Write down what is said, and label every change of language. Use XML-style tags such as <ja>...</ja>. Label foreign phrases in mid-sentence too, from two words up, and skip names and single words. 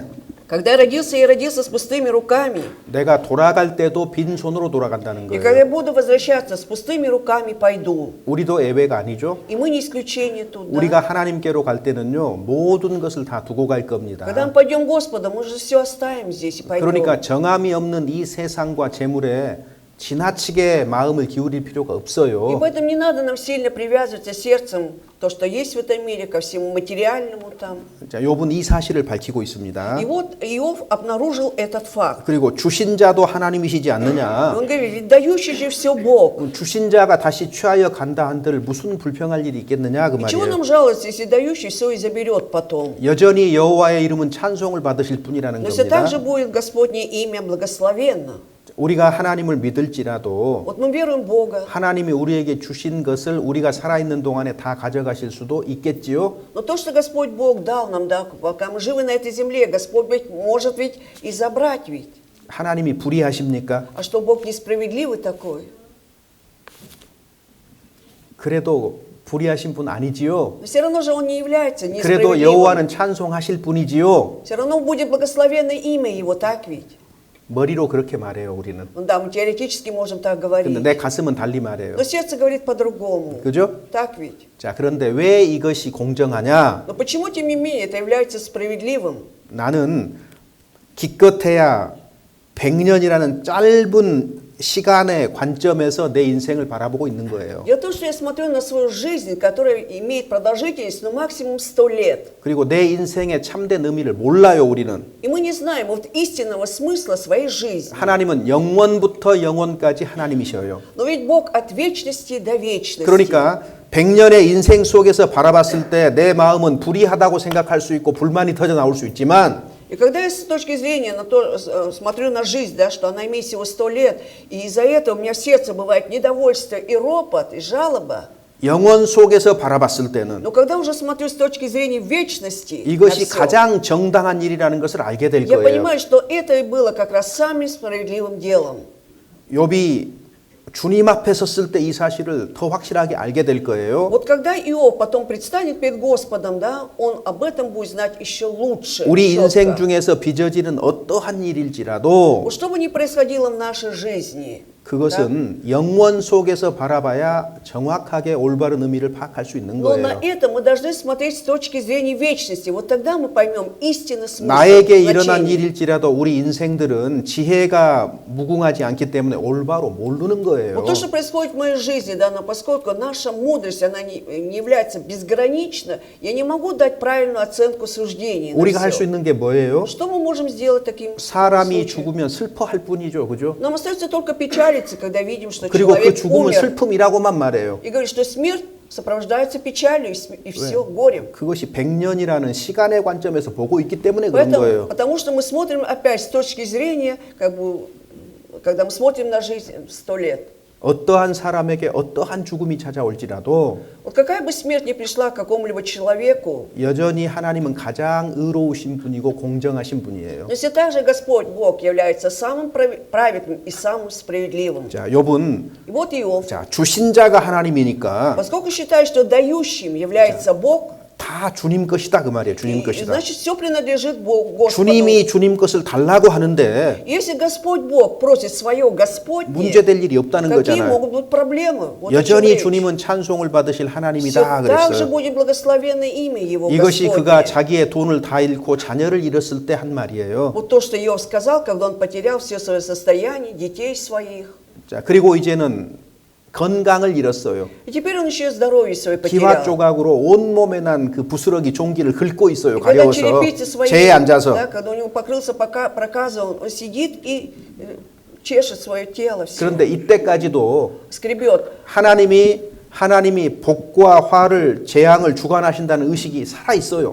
<ru>Когда я родился с пустыми руками,</ru> <ko>내가 돌아갈 때도 빈손으로 돌아간다는</ko> <ru>и когда я</ru> <ko>거예요.</ko> <ru>буду возвращаться с пустыми руками, пойду.</ru> <ko>우리도 예외가 아니죠.</ko> <ru>И мы не исключение тут, да?</ru> <ko>우리가 하나님께로 갈 때는요, 모든 것을 다 두고 갈 겁니다.</ko> <ru>Когда мы пойдем к Господу, мы же все оставим здесь и пойдем.</ru> <ko>그러니까 정함이 없는 이 세상과 재물에 지나치게 마음을 기울일 필요가</ko> <ru>И</ru> <ko>없어요.</ko> <ru>поэтому не надо нам сильно привязываться сердцем, то, что есть в этом мире, ко всему материальному там.</ru> <ko>자, 욥은 이 사실을 밝히고 있습니다.</ko> <ru>И вот Иов обнаружил этот факт.</ru> <ko>그리고 주신 자도 하나님이시지 않느냐?</ko> <ru>Он говорит, ведь дающий же все Бог.</ru> <ko>주신 자가 다시 취하여 간다 한들 무슨 불평할 일이 있겠느냐 그</ko> <ru>И чего</ru> <ko>말이에요.</ko> <ru>нам жаловаться, если дающий все и заберет потом?</ru> <ko>여전히 여호와의 이름은 찬송을 받으실 뿐이라는</ko> <ru>Но все</ru> <ko>겁니다.</ko> <ru>так же будет Господне имя благословенно.</ru> <ko>우리가 하나님을 믿을지라도</ko> <ru>Вот мы веруем в Бога,</ru> <ko>하나님이 우리에게 주신 것을 우리가 살아있는 동안에 다 가져가실 수도 있겠지요.</ko> <ru>но то, что Господь Бог дал нам, да, пока мы живы на этой земле, Господь может ведь и забрать ведь.</ru> <ko>하나님이 불의하십니까?</ko> <ru>А что Бог несправедливый такой?</ru> <ko>그래도 불의하신 분 아니지요.</ko> <ru>Но все равно же Он не является</ru> <ko>그래도</ko> <ru>несправедливым.</ru> <ko>여호와는 찬송하실 분이지요.</ko> <ru>Все равно будет благословенное имя Его, так ведь?</ru> <ko>머리로 그렇게 말해요, 우리는.</ko> <ru>Ну да, мы теоретически можем так</ru> <ko>근데</ko> <ru>говорить.</ru> <ko>내 가슴은 달리 말해요.</ko> <ru>Но сердце говорит по-другому.</ru> <ko>그죠?</ko> <ru>Так ведь?</ru> <ko>자, 그런데 왜 이것이 공정하냐?</ko> <ru>Но почему, тем не менее, это является справедливым?</ru> <ko>나는 기껏해야 100년이라는 짧은 시간의 관점에서 내 인생을 바라보고 있는 거예요.</ko> <ru>Дело в том, что я смотрю на свою жизнь, которая имеет продолжительность, ну, максимум 100 лет.</ru> <ko>그리고 내 인생의 참된 의미를 몰라요, 우리는.</ko> <ru>И мы не знаем вот истинного смысла своей жизни.</ru> <ko>하나님은 영원부터 영원까지 하나님이셔요.</ko> <ru>Но ведь Бог от вечности до вечности.</ru> <ko>그러니까 100년의 인생 속에서 바라봤을 때 내 마음은 불의하다고 생각할 수 있고 불만이 터져 나올 수 있지만</ko> <ru>И когда я с точки зрения на то, смотрю на жизнь, да, что она имеет всего 100 лет, и из-за этого у меня в сердце бывает недовольство и ропот, и жалоба,</ru> <ko>영원 속에서 바라봤을 때는</ko> <ru>но когда уже смотрю с точки зрения вечности, на</ru> <ko>이것이</ko> <ru>всё,</ru> <ko>가장 정당한 일이라는 것을 알게 될</ko> <ru>я</ru> <ko>거예요.</ko> <ru>понимаю, что это и было как раз самым справедливым делом.</ru> <ko>욥이 주님 앞에 섰을 때 이 사실을 더 확실하게 알게 될 거예요.</ko> <ru>Вот когда Иов потом предстанет перед Господом, да, он об этом будет знать еще лучше.</ru> <ko>우리 인생</ko> <ru>четко.</ru> <ko>중에서 빚어지는 어떠한 일일지라도</ko> <ru>Вот что бы ни происходило в нашей жизни,</ru> <ko>그것은 영원 속에서 바라봐야 정확하게 올바른 의미를 파악할 수 있는</ko> <ru>но на</ru> <ko>거예요.</ko> <ru>это мы должны смотреть с точки зрения вечности. Вот тогда мы поймем истинный смысл,</ru> <ko>나에게 일어난</ko> <ru>значение.</ru> <ko>일일지라도 우리 인생들은 지혜가 무궁하지 않기 때문에 올바로 모르는 거예요.</ko> <ru>Вот то, что происходит в моей жизни, да, но поскольку наша мудрость, она не является безгранична, я не могу дать правильную оценку суждений на</ru> <ko>우리가 할 수</ko> <ru>всё.</ru> <ko>있는 게 뭐예요?</ko> <ru>Что мы можем сделать таким</ru> <ko>사람이</ko> <ru>случаем?</ru> <ko>죽으면 슬퍼할 뿐이죠. 그죠?</ko> <ru>Нам остается только печалиться, когда видим, что</ru> <ko>그리고 그</ko> <ru>человек</ru> <ko>죽음은</ko> <ru>умер,</ru> <ko>슬픔이라고만 말해요.</ko> <ru>и говорит, что смерть сопровождается печалью и все, горем.</ru> <ko>그것이 100년이라는 시간의 관점에서 보고 있기 때문에 그런</ko> <ru>Поэтому,</ru> <ko>거예요.</ko> <ru>потому что мы смотрим опять с точки зрения, как бы, когда мы смотрим на жизнь 100 лет.</ru> <ko>어떠한 사람에게 어떠한 죽음이 찾아올지라도</ko> <ru>Вот какая бы смерть ни пришла к какому-либо человеку,</ru> <ko>여전히 하나님은 가장 의로우신 분이고 공정하신 분이에요.</ko> <ru>но если также Господь Бог является самым праведным и самым справедливым.</ru> <ko>자, 욥은</ko> <ru>И вот Иов,</ru> <ko>자, 주신 자가 하나님이니까</ko> <ru>поскольку считает, что дающим является Бог,</ru> <ko>다 주님 것이다 그 말이에요. 주님</ko> <ru>и,</ru> <ko>것이다.</ko> <ru>значит, все принадлежит Богу, Господу.</ru> <ko>주님이 주님 것을 달라고 하는데</ko> <ru>Если Господь Бог просит свое Господне,</ru> <ko>문제될 일이 없다는</ko> <ru>какие</ru> <ko>거잖아요.</ko> <ru>могут быть проблемы? Вот о чем</ru> <ko>여전히</ko> <ru>речь.</ru> <ko>주님은 찬송을 받으실</ko> <ru>Все</ru> <ko>하나님이다</ko> <ru>так же</ru> <ko>그랬어요.</ko> <ru>будет благословенно имя Его</ru> <ko>이것이 그가</ko> <ru>Господне.</ru> <ko>자기의 돈을 다 잃고 자녀를 잃었을 때 한 말이에요.</ko> <ru>Вот то, что Иов сказал, когда он потерял все свое состояние, детей своих.</ru> <ko>자, 그리고 이제는 건강을 잃었어요.</ko> <ru>И теперь он еще и здоровье свое</ru> <ko>기와</ko> <ru>потерял.</ru> <ko>조각으로 온 몸에 난 그 부스러기 종기를 긁고 있어요.</ko> <ru>И когда</ru> <ko>가려워서</ko> <ru>черепицы свои,</ru> <ko>재에 앉아서.</ko> <ru>да, когда у него покрылся проказом, он сидит и чешет свое тело все,</ru> <ko>그런데 이때까지도</ko> <ru>скребет.</ru> <ko>하나님이 복과 화를 재앙을 주관하신다는 의식이 살아 있어요.</ko>